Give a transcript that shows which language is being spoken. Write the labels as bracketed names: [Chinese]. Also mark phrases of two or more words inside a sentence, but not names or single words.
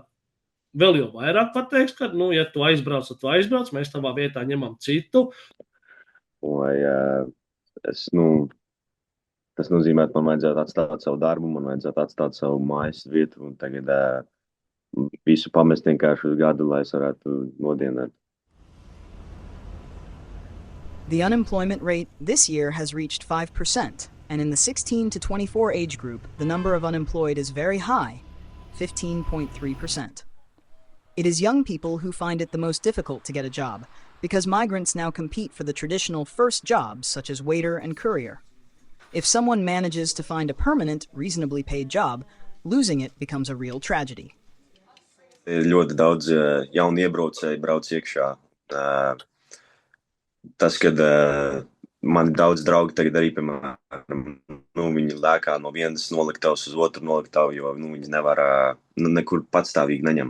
[Latvian] Vēl jau vairāk pateiks, ka, ja tu aizbrauc, tad tu aizbrauc, mēs tavā vietā ņemam citu. Vai tas nozīmē, ka man vajadzētu atstāt savu darbu, man vajadzētu atstāt savu mājas vietu un tagad visu pamest vienkārši uz gadu, lai es varētu nodienēt. [English] The unemployment rate this year has reached 5%, and in the 16 to 24 age group, the number of unemployed is very high, 15.3%. It is young people who find it the most difficult to get a job, because migrants now compete for the traditional first jobs, such as waiter and courier. If someone manages to find a permanent, reasonably paid job, losing it becomes a real tragedy. [Latvian] Ļoti daudz jaunu iebraucēju brauc iekšā. Tas, kad mani daudz draugi tagad arī, piemēram, viņi lēkā no vienas noliktavas uz otru noliktavu, jo viņi nevar nekur patstāvīgi neņem.